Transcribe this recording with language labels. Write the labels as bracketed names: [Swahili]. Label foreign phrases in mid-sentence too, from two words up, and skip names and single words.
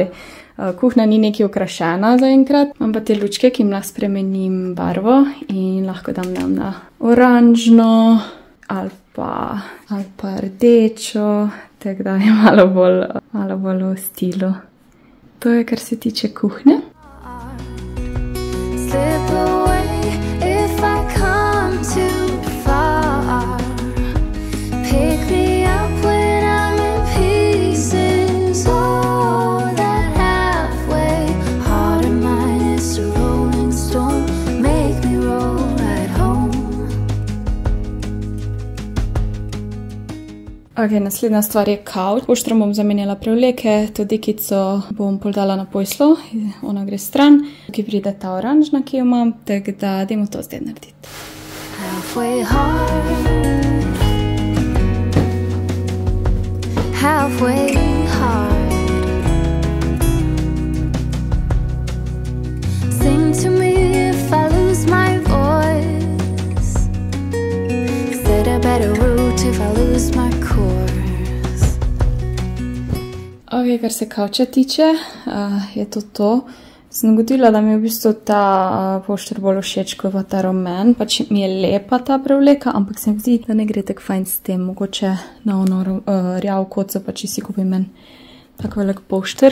[Slovenian] Kuhna ni nekaj okrašena zaenkrat, imam pa te lučke, ki jim lahko spremenim barvo in lahko dam na oranžno ali pa rdečo, tako da je malo bolj v stilu. To je, kar se tiče kuhnje. [English] Slip away if I come too far. Pick me up when I'm in pieces. Oh, that halfway heart of mine is a rolling stone. Make me roll right home. [Slovenian] Ok, naslednja stvar je kavč. Poštrom bom zamenjala prevleke, to dekico bom poldala na poslo, ona gre stran. Tukaj pride ta oranžna, ki jo imam, tako da dajmo to zdaj narediti. [English] Halfway hard, halfway hard. Sing to me if I lose my voice. Set a better route if I lose my course. [Slovenian] Ok, kar se kavča tiče, je to. Sem ugotovila, da mi je v bistvu ta pošter bolj všeč kot ta rumen. Pač mi je lepa ta prevleka, ampak se mi zdi, da ne gre tako fajn s tem. Mogoče na ono rjav koco, pa če si kupim en tako velik pošter.